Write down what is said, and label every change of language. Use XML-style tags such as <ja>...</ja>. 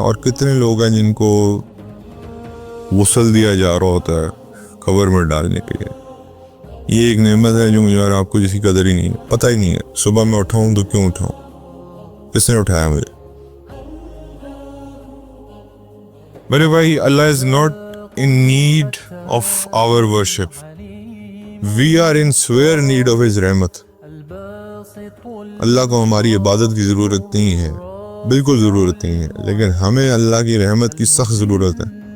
<ur>اور کتنے لوگ ہیں جن کو غسل دیا جا رہا ہوتا ہے قبر میں ڈالنے کے لیے. یہ ایک نعمت ہے جو مجھے اور آپ کو جس کی قدر ہی نہیں ہے، پتہ ہی نہیں ہے. صبح میں اٹھاؤں تو کیوں اٹھاؤں، کس نے اٹھایا مجھے؟ میرے بھائی،</ur> <en>Allah is not in need of our worship. We are in severe need of his رحمت.</en> <ur>اللہ کو ہماری عبادت کی ضرورت نہیں ہے، بالکل ضرورت نہیں ہے، لیکن ہمیں اللہ کی رحمت کی سخت ضرورت ہے.</ur>